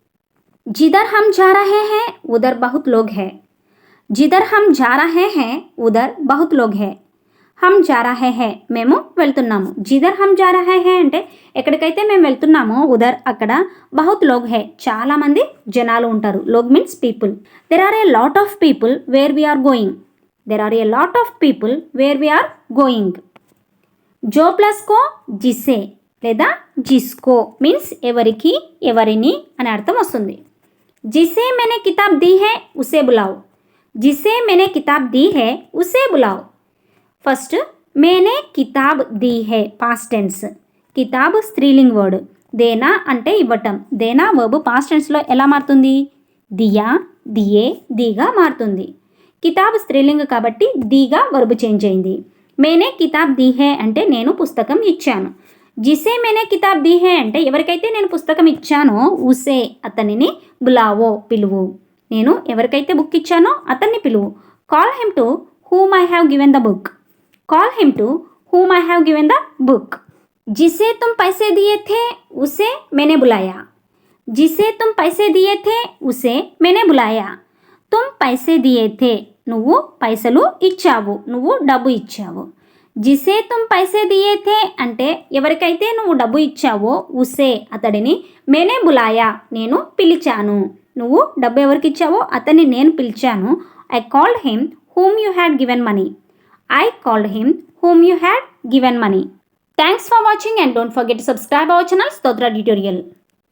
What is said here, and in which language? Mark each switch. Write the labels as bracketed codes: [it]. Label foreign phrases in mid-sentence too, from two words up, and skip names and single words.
[hi] जिधर हम जा रहे हैं उधर बहुत लोग हैं. जिधर हम जा रहे हैं उधर बहुत लोग हैं. हम जा रहे है [te] మేము వెళ్తున్నాము. [hi] जिधर हम जा रहे है [te] అంటే ఎక్కడికైతే మేము వెళ్తున్నామో ఉదర్ అక్కడ [hi] बहुत लोग है [te] చాలామంది జనాలు ఉంటారు. [en] లోగ్ means people. There are a lot of people where we are going. There are a lot of people where we are going. [te] జో ప్లస్ కో జిసే లేదా జిస్కో మీన్స్ ఎవరికి ఎవరిని అని అర్థం వస్తుంది. [hi] జిసే मैंने किताब दी है उसे बुलाओ. जिसे मैंने किताब दी है उसे बुलाओ. ఫస్ట్ मैंने किताब दी है [en] past tense. [te] కితాబ్ స్త్రీలింగ్ వర్డ్. దేనా అంటే ఇవ్వటం. దేనా వర్బ్ పాస్ట్ టెన్స్లో ఎలా మారుతుంది? దియా దియే దీగా మారుతుంది. కితాబ్ స్త్రీలింగ్ కాబట్టి దీగా వర్బ్ చేంజ్ అయింది. [hi] मैंने किताब दी है [te] అంటే నేను పుస్తకం ఇచ్చాను. [hi] जिसे मैंने किताब दी है [te] అంటే ఎవరికైతే నేను పుస్తకం ఇచ్చానో ఉసే అతనిని బులావో పిలువు. నేను ఎవరికైతే బుక్ ఇచ్చానో అతన్ని పిలువు. [en] Call him to whom I have given the book. Call him to whom I have given the book. [hi] जिसे तुम पैसे दिए थे उसे मैंने बुलाया. जिसे तुम पैसे दिए थे उसे मैंने बुलाया. तुम पैसे दिए थे [te] నువ్వు పైసలు ఇచ్చావు, నువ్వు డబ్బు ఇచ్చావు. [hi] जिसे तुम पैसे दिए थे [te] అంటే ఎవరికైతే నువ్వు డబ్బు ఇచ్చావో ఉసే అతడిని [hi] मैंने बुलाया [te] నేను పిలిచాను. నువ్వు డబ్బు ఎవరికి ఇచ్చావో అతన్ని నేను పిలిచాను. [en] I called him whom you had given money. I called him whom you had given money. Thanks for watching and don't forget to subscribe our channel Stotra Tutorial.